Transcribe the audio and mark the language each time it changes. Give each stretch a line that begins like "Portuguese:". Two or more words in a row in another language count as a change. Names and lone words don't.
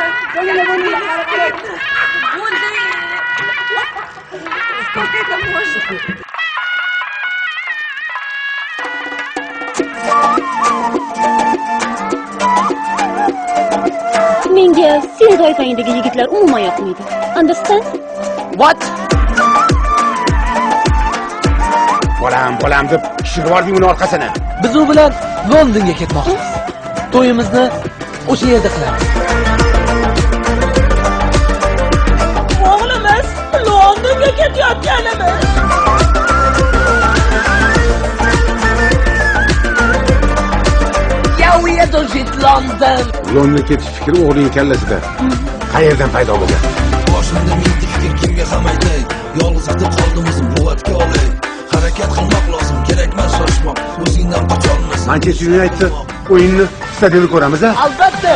Uzbek: Menga sen toifangdagi yigitlar umuman yoqmaydi.
English: Understand? What?
Uzbek: Bolam deb kishib bording uni orqasini. Biz u bilan Londonga ketmoqchimiz. To'yimizni o'sha yerda qilamiz. O'g'limiz Londonga ketayotganimiz.
English: Yeah, we had to hit London.
Uzbek: Londonga ketish fikri o'g'ling kallasida. Qayerdan paydo bo'lgan? Boshimda mingta fikr kimga ham aytay. Yolg'iz qilib qoldim o'zim quvvatga olay. Harakat qilmoq lozim, kerakmas shoshmoq. O'zingdan qocholmas. Manchester United o'yinni stadionda ko'ramiz-a? Albatta.